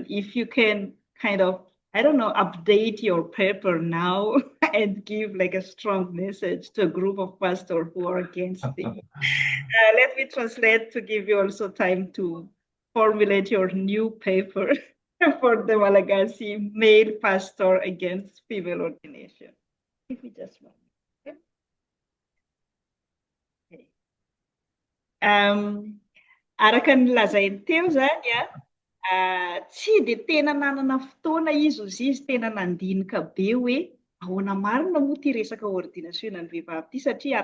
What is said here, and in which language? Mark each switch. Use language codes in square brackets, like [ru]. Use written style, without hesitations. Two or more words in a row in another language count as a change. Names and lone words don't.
[en] If you can kind of, I don't know, update your paper now and give like a strong message to a group of pastors who are against it. Let me translate to give you also time to formulate your new paper for the Malagasy male pastor against female ordination. If we just want. [mg] Araka ny lazainy teo zany tsy dia tena nanana fotoana izy tena nandinika be hoe ahoana marina moa ty resaka ordinasionan'ny vehivavy ty, satria